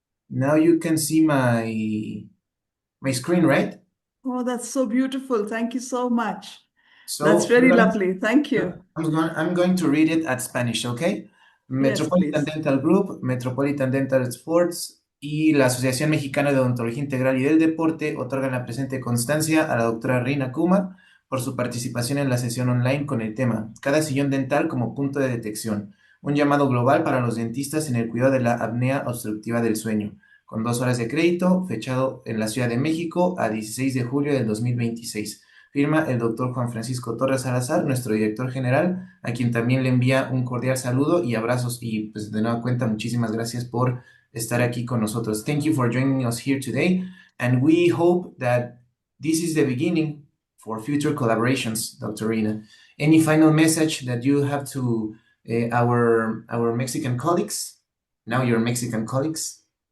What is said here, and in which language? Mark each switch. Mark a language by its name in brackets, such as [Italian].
[English] Now you can see my screen, right? Oh, that's so beautiful. Thank you so much. So That's very lovely. Thank you. I'm going to read it at Spanish, okay? Yes, Metropolitan please. [Spanish] Dental Group, Metropolitan Dental Sports y la Asociación Mexicana de Odontología Integral y del Deporte otorgan la presente constancia a la doctora Reena Kumar por su participación en la sesión online con el tema Cada Sillón Dental como Punto de Detección, un llamado global para los dentistas en el cuidado de la apnea obstructiva del sueño, con 2 horas de crédito, fechado en la Ciudad de México a 16 de julio del 2026. Firma el doctor Juan Francisco Torres Salazar, nuestro director general, a quien también le envía un cordial saludo y abrazos y pues de nueva cuenta muchísimas gracias por estar aquí con nosotros. [English] Thank you for joining us here today and we hope that this is the beginning for future collaborations, Dr. Reena. Any final message that you have to our Mexican colleagues, now your Mexican colleagues?